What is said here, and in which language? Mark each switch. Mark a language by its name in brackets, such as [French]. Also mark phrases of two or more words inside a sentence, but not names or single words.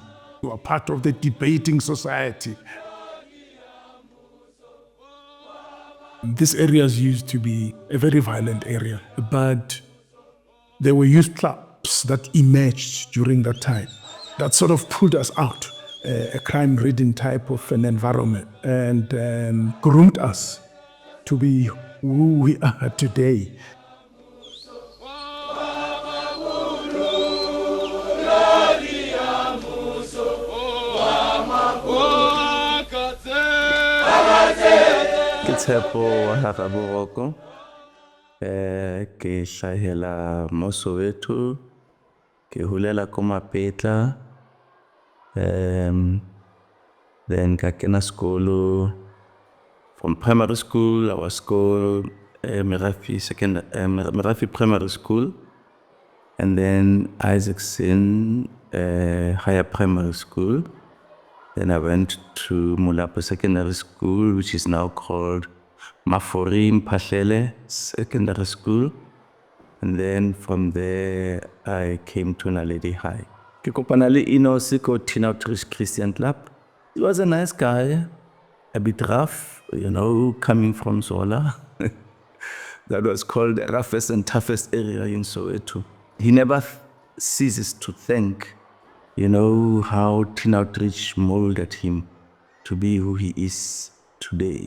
[English] We were part of the debating society. This area used to be a very violent area, but there were youth clubs that emerged during that time that sort of pulled us out, a crime-ridden type of an environment, and groomed us to be who we are today. [Tswana] Tshepo Haraboroko, ke hlahela mo Soweto, ke hulela ko Mapetla, then ka kena sekolo. [English] From primary school I was go Merafi Primary School, and then Isaacson Higher Primary School. Then I went to Mulapo Secondary School, which is now called Mafori Mphahlele Secondary School. And then from there, I came to Naledi High. [Tswana] Ke kopana le Enos ko Tina Christian Club. [English] He was a nice guy, a bit rough, coming from Zola. That was called the roughest and toughest area in Soweto. He never ceases to thank how Teen Outreach molded him to be who he is today.